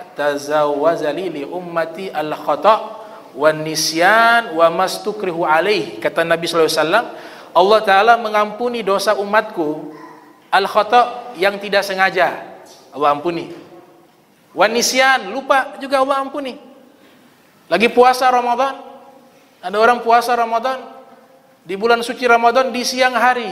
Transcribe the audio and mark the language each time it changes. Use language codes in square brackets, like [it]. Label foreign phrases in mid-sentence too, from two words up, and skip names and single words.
[ar] تجاوز لأمتي الخطأ والنسيان وما استكرهوا عليه. [id] Kata Nabi [ar] sallallahu alaihi wasallam, [id] Allah taala mengampuni dosa umatku al-khata' yang tidak sengaja, Allah ampuni. [ar] Wan nisyan, [id] lupa juga Allah ampuni. Lagi puasa Ramadan, ada orang puasa Ramadan di bulan suci Ramadan di siang hari.